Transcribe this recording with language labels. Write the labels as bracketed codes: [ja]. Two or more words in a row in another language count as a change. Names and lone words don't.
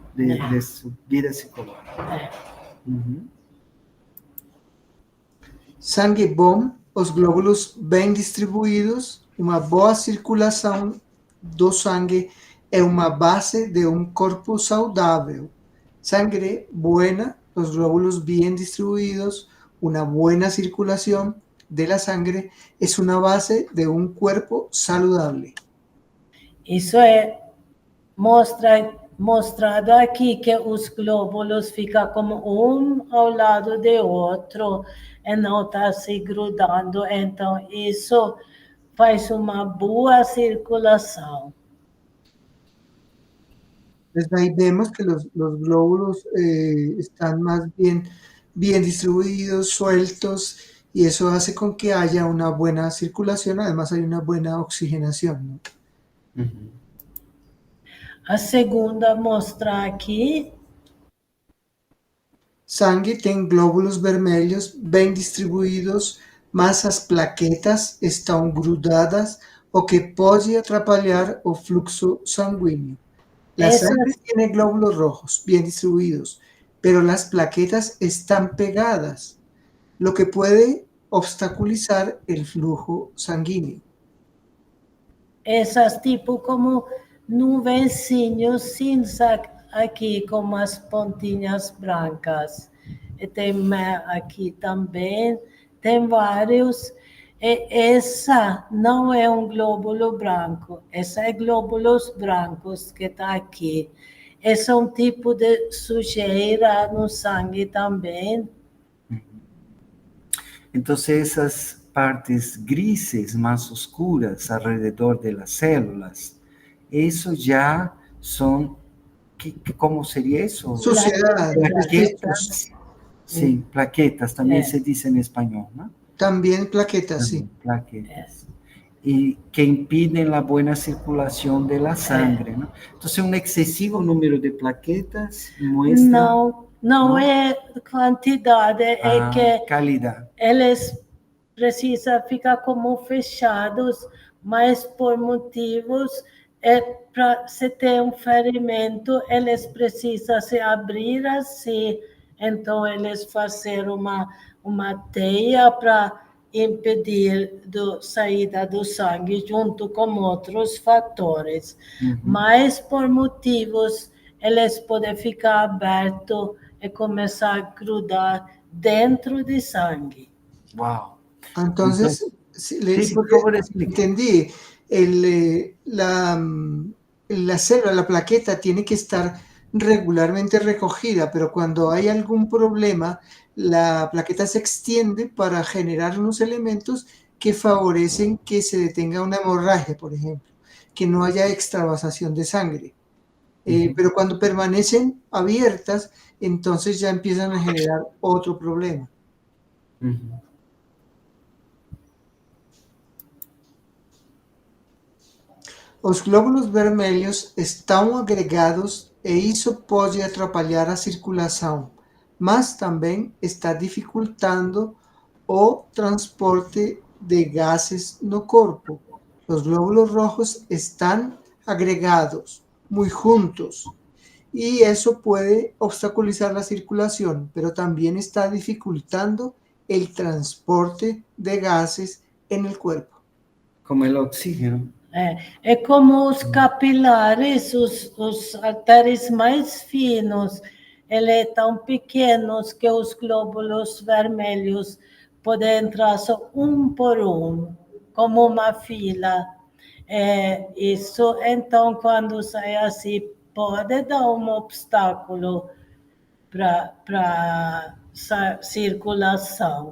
[pt] de sua vida psicológica. Sangue bom, os glóbulos bem distribuídos, uma boa circulação do sangue é uma base de um corpo saudável. [es] Sangre buena, los glóbulos bien distribuidos, una buena circulación de la sangre es una base de un cuerpo saludable. [pt] Isso mostra mostrado aqui que os glóbulos ficam como um ao lado de outro e não está se grudando. Então, isso faz uma boa circulação. [es] Desde ahí vemos que los glóbulos están más bien distribuidos, sueltos, y eso hace con que haya una buena circulación, además hay una buena oxigenación, ¿no? [pt] A segunda mostra aqui. Sangue tem glóbulos vermelhos bem distribuídos, mas as plaquetas estão grudadas, o que pode atrapalhar o fluxo sanguíneo. [es] La sangre tiene glóbulos rojos bien distribuidos, pero las plaquetas están pegadas, lo que puede obstaculizar el flujo sanguíneo. [pt] Essas tipo como nuvencinhos cinza aqui com as pontinhas brancas. E tem aqui também, tem vários. E essa não é um glóbulo branco, essa é glóbulos brancos que está aqui. Esse é um tipo de sujeira no sangue também. Então, essas [es] partes grises más oscuras alrededor de las células, eso ya son, ¿cómo sería eso? Suciedad, Plaquetas. Sí, plaquetas, también se dice en español, ¿no? También plaquetas, sí. Plaquetas. Y que impiden la buena circulación de la sangre, ¿no? Entonces, un excesivo número de plaquetas muestra... [pt] Não é quantidade, é que [es] calidad. [pt] Eles precisam ficar como fechados, mas por motivos, para se ter um ferimento, eles precisam se abrir assim, então eles fazem uma teia para impedir a saída do sangue junto com outros fatores. Mas por motivos, eles podem ficar abertos e começar a grudar dentro de sangue. Wow. [es] Entonces sí, por favor, entendí. La célula, la plaqueta, tiene que estar regularmente recogida, pero cuando hay algún problema, la plaqueta se extiende para generar unos elementos que favorecen que se detenga una hemorragia, por ejemplo, que no haya extravasación de sangre. Pero cuando permanecen abiertas, entonces ya empiezan a generar otro problema. [pt] Os glóbulos vermelhos estão agregados e isso pode atrapalhar a circulação, mas também está dificultando o transporte de gases no corpo. [es] Los glóbulos rojos están agregados, muy juntos, y eso puede obstaculizar la circulación, pero también está dificultando el transporte de gases en el cuerpo. Como el oxígeno. [pt] É como os capilares, os artérias mais finos, eles tão pequenos que os glóbulos vermelhos podem entrar só um por um, como uma fila. Isso, então, quando sai assim, pode dar um obstáculo para a circulação.